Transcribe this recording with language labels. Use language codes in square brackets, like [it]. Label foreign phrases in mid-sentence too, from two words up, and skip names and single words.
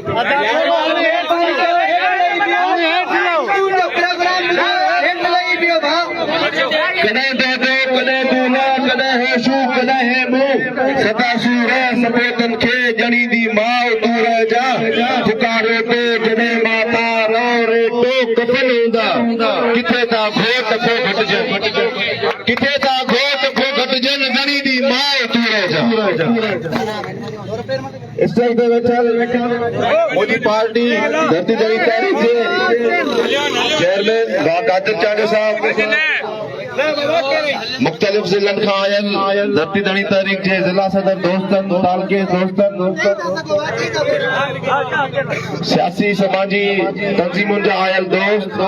[sd] कॾहिं दादो कॾहिं दूल्हा कॾहिं होशू कॾहिं है मुंहुं सदासू रह सपोतनि खे ॼणींदी माउ तूं रहिजा पुकारो तो जॾहिं माता रो रे तो कफन हूंदा किथे था घोट को घटिजनि किथे था घोट को घटिजनि ॼणींदी माउ तूं रहिजा स्टेज पे वेठल मुंहिंजी पार्टी धरती दड़ी तारीख़ जे चेयरमैन कादिर चांडो साहब मुख्तलिफ ज़िलनि खां आयल धरती दड़ी तारीख़ जे ज़िला सदर दोस्तनि तालके दोस्तनि सियासी समाजी तंज़ीमुनि जा आयल दोस्त